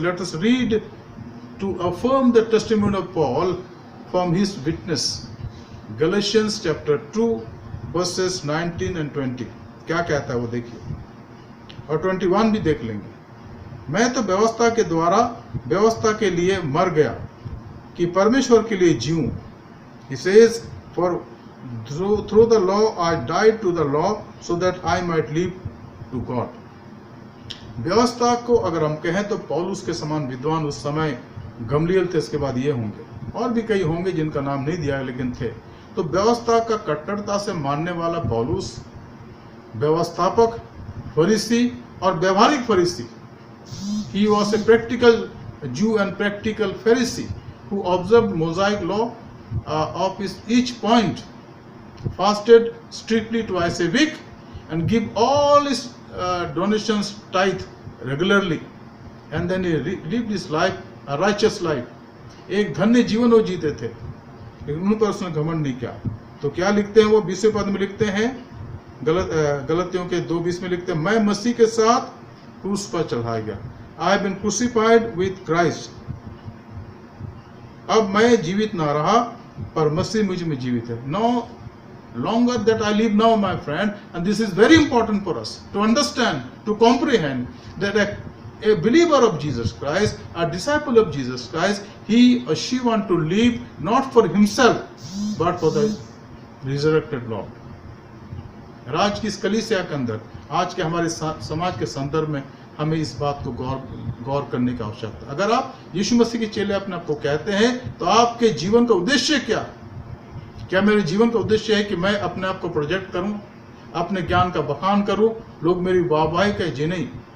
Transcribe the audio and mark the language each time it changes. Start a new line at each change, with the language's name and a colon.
English: Let us read to affirm the testimony of Paul from his witness, Galatians chapter 2 verses 19 and 20।
Hindi: क्या कहता है वो देखिए, और 21 भी देख लेंगे। मैं तो व्यवस्था के द्वारा व्यवस्था के लिए मर गया कि परमेश्वर के लिए जीऊं।
English: He says, for through the law I died to the law so that I might live to God.
Hindi: व्यवस्था को अगर हम कहें तो पौलुस के समान विद्वान उस समय गमलीएल थे, इसके बाद ये होंगे और भी कई होंगे जिनका नाम नहीं दिया है लेकिन थे। तो व्यवस्था का कट्टरता से मानने वाला पौलुस व्यवस्थापक, फरीसी और व्यवहारिक फरीसी।
English: He was a practical Jew and practical Pharisee who observed Mosaic law of each point, fasted strictly twice a week, and give all his donations tithe regularly, and then he lived his life a righteous life.
Hindi: एक धन्य जीवन वो जीते थे, लेकिन उन पर उसने घमंड नहीं किया। तो क्या लिखते हैं वो 20वें पद में लिखते हैं, गलतियों के 2:20 में लिखते हैं, मैं मसीह के साथ क्रूस पर चढ़ाया गया।
English: I have been crucified with Christ.
Hindi: अब मैं जीवित ना रहा पर मसीह मुझ में जीवित है।
English: No longer that I live now, my friend, and this is very important for us to understand, to comprehend that a believer of Jesus Christ, a disciple of Jesus Christ, he or she want to live not for himself but for the resurrected Lord.
Hindi: आज की इस कलीसिया के अंदर, आज के हमारे समाज के संदर्भ में हमें इस बात को गौर करने की आवश्यकता है। अगर आप यीशु मसीह के चेले अपने आप को कहते हैं तो आपके जीवन का उद्देश्य क्या मेरे जीवन का उद्देश्य है कि मैं अपने आप को प्रोजेक्ट करूं, अपने ज्ञान का बखान करूं, लोग मेरी वाहवाही कहें? जी नहीं।